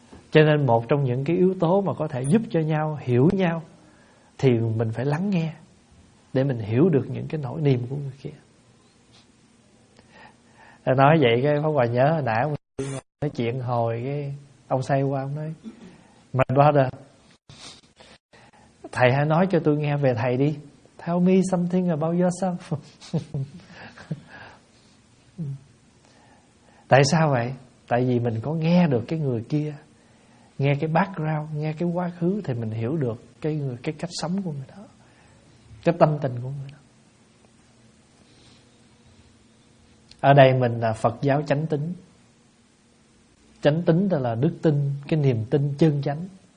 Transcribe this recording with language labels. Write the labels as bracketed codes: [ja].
[vi] Cho nên một trong những cái yếu tố mà có thể giúp cho nhau hiểu nhau thì mình phải lắng nghe để mình hiểu được những cái nỗi niềm của người kia. Nói vậy cái Pháp Hòa nhớ nãy nói chuyện hồi cái ông say qua, ông nói [en] My brother, [vi] thầy hãy nói cho tôi nghe về thầy đi. [en] Tell me something about yourself. [vi] Tại sao vậy? Tại vì mình có nghe được cái người kia, nghe cái background, nghe cái quá khứ, thì mình hiểu được cái người, cái cách sống của người đó, cái tâm tình của người đó. Ở đây mình là Phật giáo chánh tín. Chánh tín là đức tin, cái niềm tin chân chánh.